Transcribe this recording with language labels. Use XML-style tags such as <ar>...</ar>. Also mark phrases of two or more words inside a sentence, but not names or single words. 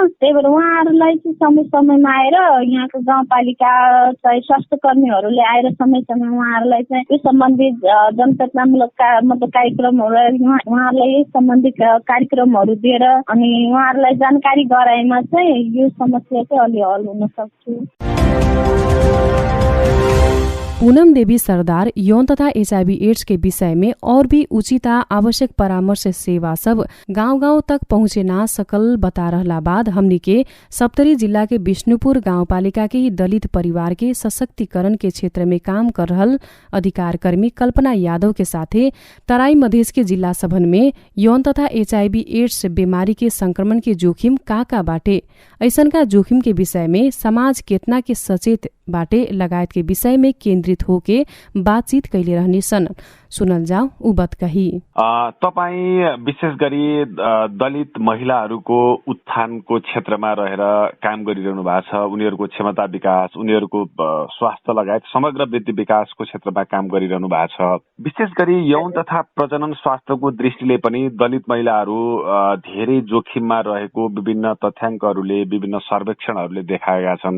<ne>त्यही भएर उहाँहरूलाई चाहिँ समय समयमा आएर यहाँको गाउँपालिका चाहिँ स्वास्थ्य कर्मीहरूले आएर समय समयमा उहाँहरूलाई चाहिँ यो सम्बन्धी जनचेतनामूलक मतलब कार्यक्रमहरू उहाँहरूलाई यस सम्बन्धी कार्यक्रमहरू दिएर अनि उहाँहरूलाई जानकारी गराएमा चाहिँ यो समस्या चाहिँ अलि हल हुन सक्छ।</ne> <bho>पूनम देवी सरदार यौन तथा एचआईवी एड्स के विषय में और भी उचित आवश्यक परामर्श सेवा सब गांव-गांव तक पहुंचे ना सकल बता रहला बाद हमनी के सप्तरी जिला के विष्णुपुर गाउँपालिका के ही दलित परिवार के सशक्तिकरण के क्षेत्र में काम कर रहल अधिकार कर्मी कल्पना यादव के साथे तराई मधेश के जिला सभन में यौन तथा एचआईवी एड्स बीमारी के संक्रमण के जोखिम का बाटे, ऐसन का जोखिम के विषय में समाज केतना के सचेत बाटे लगायत के विषय में केन्द्रित होके बातचीत कैले रहने सन। सुनल जाऊ उ बात कही।</bho> <ne>तपाई विशेष गरी दलित महिलाहरूको उत्थानको क्षेत्रमा रहेर काम गरिरहनु भएको छ। उनीहरूको क्षमता विकास, उनीहरूको स्वास्थ्य लगायत समग्र वृद्धि विकासको क्षेत्रमा काम गरिरहनु भएको छ। विशेष गरी यौन तथा प्रजनन स्वास्थ्यको दृष्टिले पनि दलित महिलाहरू धेरै जोखिममा रहेको विभिन्न तथ्याङ्कहरूले, विभिन्न सर्वेक्षणहरूले देखाएका छन्।</ne>